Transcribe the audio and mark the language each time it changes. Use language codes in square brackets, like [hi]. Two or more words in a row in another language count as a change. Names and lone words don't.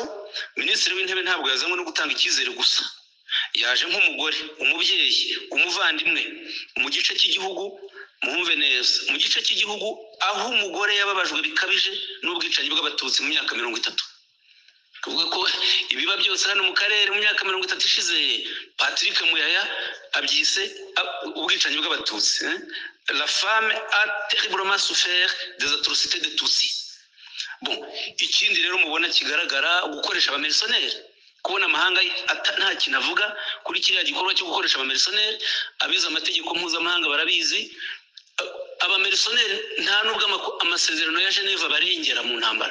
[rw] Minisitiri w'intebe ntabwo yazanywe no gutanga icyizere gusa, yaje nk'umugore, umubyeyi, umuvandimwe mu gice cy'igihugu. Muhumve neza, mu gice cy'igihugu aho umugore yababajwe bikabije n'ubwicanyi bw'abatutsi mu myaka 30. kuvuga ko ibiba byose hano mu karere mu myaka 30 ishize Patrick Muyaya abyise ubwicanyi bw'abatutsi. [fr] La femme a terriblement souffert des atrocités de Tutsi. Bon, [rw] ikindi rero mubona kigaragara gukoresha abamercenaires, kubona amahanga nta kintu avuga kuri kiriya gikorwa cyo gukoresha abamercenaires. Abize amategeko mpuzamahanga barabizi, abamercenaires nta nubwo amasezerano ya Geneva barengera mu ntambara.